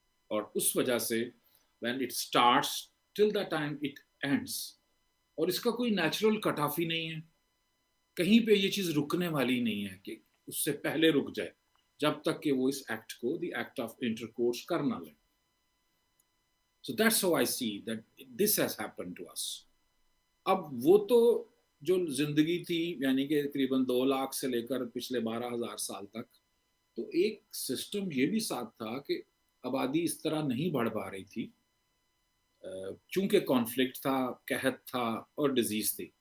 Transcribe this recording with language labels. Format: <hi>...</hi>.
<ur>اور اس وجہ سے</ur> <en>when it starts till the time it ends،</en> <ur>اور اس کا کوئی نیچرل کٹ آف ہی نہیں ہے، کہیں پہ یہ چیز رکنے والی نہیں ہے کہ اس سے پہلے رک جائے، جب تک کہ وہ اس ایکٹ کو دی ایکٹ آف انٹرکورس کر نہ لیں.</ur> <en>So that's how I see that this has happened to us.</en> <ur>اب وہ تو جو زندگی تھی، یعنی کہ تقریباً 2 لاکھ سے لے کر پچھلے 12,000 سال تک، تو ایک سسٹم یہ بھی ساتھ تھا کہ آبادی اس طرح نہیں بڑھ پا رہی تھی، چونکہ کانفلکٹ تھا، قحط تھا اور ڈیزیز تھی.</ur>